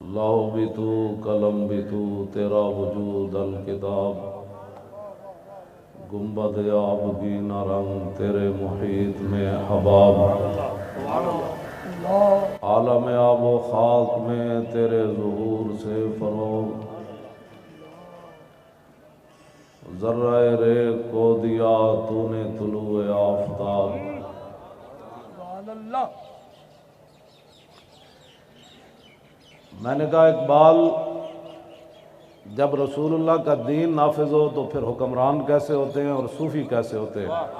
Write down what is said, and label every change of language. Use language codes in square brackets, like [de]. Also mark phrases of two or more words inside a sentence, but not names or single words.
[ur] لوح بھی تو قلم بھی تو تیرا وجود الکتاب، گنبد آبگی نہ رنگ تیرے محیط میں حباب، عالم آب و خاک میں تیرے ظہور سے فروغ، ذرہ ریگ کو دیا تو نے طلوع آفتاب۔ میں نے کہا اقبال، جب رسول اللہ کا دین نافذ ہو تو پھر حکمران کیسے ہوتے ہیں اور صوفی کیسے ہوتے ہیں؟